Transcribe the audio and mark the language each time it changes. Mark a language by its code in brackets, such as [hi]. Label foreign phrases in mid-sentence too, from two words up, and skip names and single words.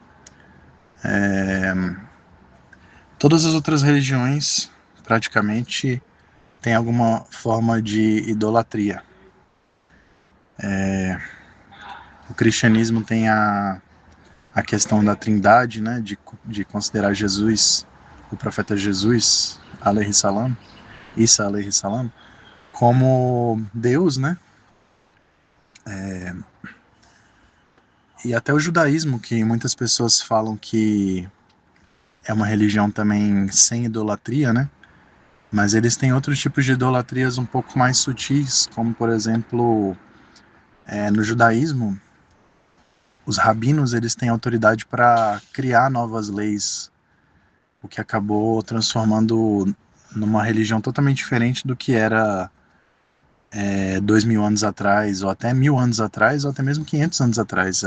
[pt] Todas as outras religiões praticamente têm alguma forma de idolatria. O cristianismo tem a questão da trindade, né, de considerar Jesus, o profeta Jesus, [ar] عليه السلام، عيسى عليه السلام, [pt] como Deus, né? E até o judaísmo, que muitas pessoas falam que é uma religião também sem idolatria, né? Mas eles têm outros tipos de idolatrias um pouco mais sutis, como por exemplo, no judaísmo, os rabinos eles têm autoridade para criar novas leis, o que acabou transformando numa religião totalmente diferente do que era 2.000 anos atrás, ou até 1.000 anos atrás, ou até mesmo 500 anos atrás.